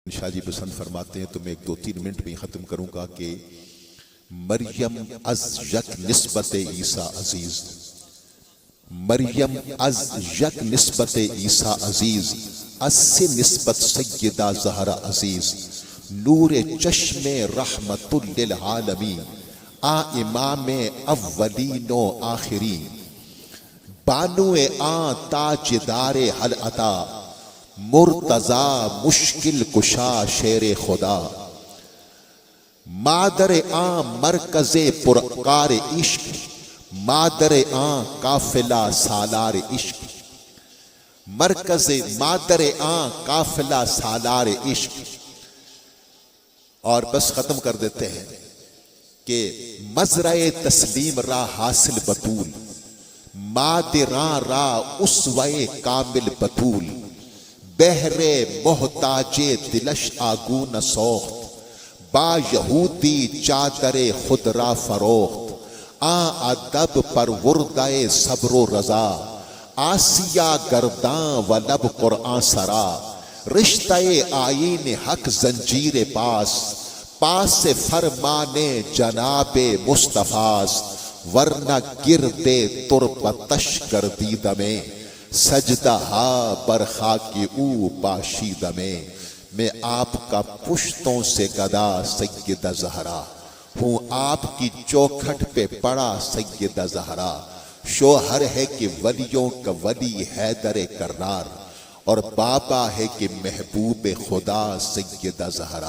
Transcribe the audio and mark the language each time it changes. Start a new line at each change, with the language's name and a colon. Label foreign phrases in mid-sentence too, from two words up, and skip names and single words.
Urdu: شاہ جی پسند فرماتے ہیں تو میں 2-3 منٹ میں ختم کروں گا کہ
Persian: مریم از یک نسبت عیسیٰ عزیز، مریم از یک نسبت عیسیٰ عزیز، از سے نسبت سیدہ زہرا عزیز، نور چشم رحمت للعالمین، آ امام اولین و آخرین، بانو آ تاجدار حل عطا، مرتضی مشکل کشا شیر خدا، مادر آن مرکز پرکار عشق، مادر آن قافلہ سالار عشق، مرکز مادر آن قافلہ سالار عشق۔
Urdu: اور بس ختم کر دیتے ہیں کہ
Persian: مزرع تسلیم را حاصل بطول، مادران را اسوہ کامل بطول، بہر محتاج دلش آگون سوخت، با یہودی چادر خود را فروخت، ادب پروردہ صبر و رضا، آسیہ گرداں و لب قرآن سرا، رشتہ آئین حق زنجیر پاس، پاس فرمان جناب مصطفیٰ، ورنہ گرد تربتش گردیدہ میں، سجدہ ہا برخاک او پاشیدہ میں
Urdu: آپ کا پشتوں سے گدا سیدہ زہرا، ہوں آپ کی چوکھٹ پہ پڑا سیدہ زہرا، شوہر ہے کہ ولیوں کا ولی حیدر کرار، اور بابا ہے کہ محبوب خدا سیدہ زہرا۔